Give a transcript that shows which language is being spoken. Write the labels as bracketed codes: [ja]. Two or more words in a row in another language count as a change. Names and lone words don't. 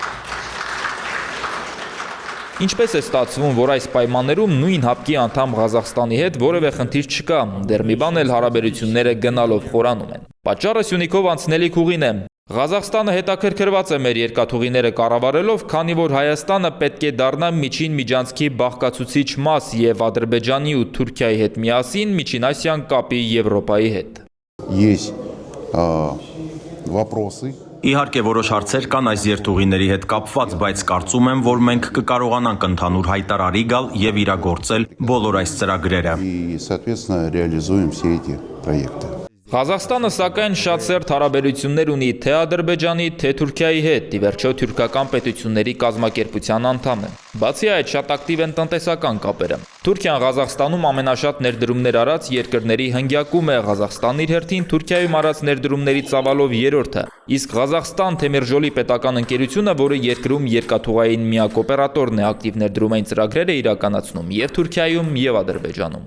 [hy] Ինչպես է ստացվում, որ այս պայմաններում նույն ՀԱՊԿ-ի անդամ Ղազախստանի հետ որևէ խնդիր չկա, դեռ մի բան էլ հարաբերությունները գնալով խորանում են։ Պատճառը Սյունիքով անցնելիք ուղին է։ Ղազախստանը հետաքրքրված է մեր երկաթուղիները կառավարելով, քանի որ Հայաստանը պետք է դառնա միջին միջանցքի բաղկացուցիչ մաս եւ Ադրբեջանի ու Թուրքիայի հետ միասին Միջինասիան կապի Եվրոպայի հետ։ [ru] Есть вопросы. [hy] Իհարկե որոշ հարցեր կան այս երթուղիների հետ կապված, բայց կարծում եմ, որ մենք կկարողանանք ընդհանուր հայտարարի գալ եւ իրագործել բոլոր այս ծրագրերը։ [ru] И, соответственно, реализуем все эти проекты. [hy] Ղազախստանը սակայն շատ սերտ հարաբերություններ ունի թե Ադրբեջանի, թե Թուրքիայի հետ, ի վերջո թուրքական պետությունների կազմակերպության անդամ է։ Բացի այդ, շատ ակտիվ են տնտեսական կապերը։ Թուրքիան Ղազախստանում ամենաշատ ներդրումներ արած երկրների հնգյակում է, Ղազախստանն իր հերթին Թուրքիայում արած ներդրումների ծավալով երրորդը, իսկ Ղազախստան Թեմիրժոլի պետական ընկերությունը, որը երկրում երկաթուղային միակ օպերատորն է, ակտիվ ներդրումային ծրագրեր է իրականացնում եւ Թուրքիայում եւ Ադրբեջանում։